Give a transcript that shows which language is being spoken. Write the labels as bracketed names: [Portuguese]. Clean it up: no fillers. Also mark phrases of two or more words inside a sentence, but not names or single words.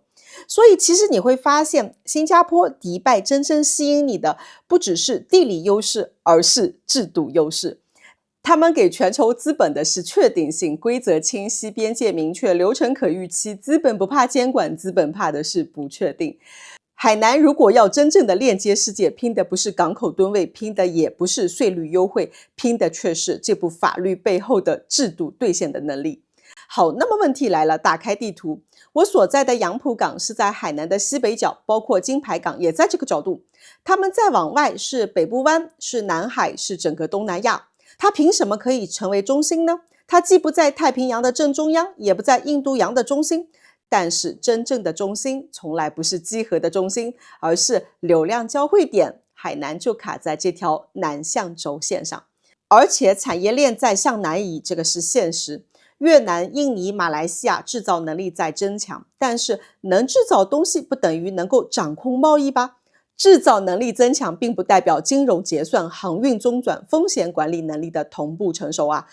[Chinese] 所以其實你會發現，新加坡、迪拜真正吸引你的不只是地理優勢，而是制度優勢。他們給全球資本的是確定性、規則清晰、邊界明確、流程可預期。資本不怕監管，資本怕的是不確定。海南如果要真正的鏈接世界，拼的不是港口噸位，拼的也不是稅率優惠，拼的卻是這部法律背後的制度兌現的能力。好，那麼問題來了，打開地圖，我所在的楊浦港是在海南的西北角，包括金牌港也在這個角度。他們再往外是北部灣，是南海，是整個東南亞。它憑什麼可以成為中心呢？它既不在太平洋的正中央，也不在印度洋的中心。但是真正的中心从來不是稽核的中心，而是流量交匯點。海南就卡在這條南向軸線上，而且產業鏈在向南移，這個是現實。越南、印尼、馬來西亞製造能力在增強，但是能製造東西不等於能夠掌控貿易吧？製造能力增強並不代表金融結算、航運中轉、風險管理能力的同步成熟啊！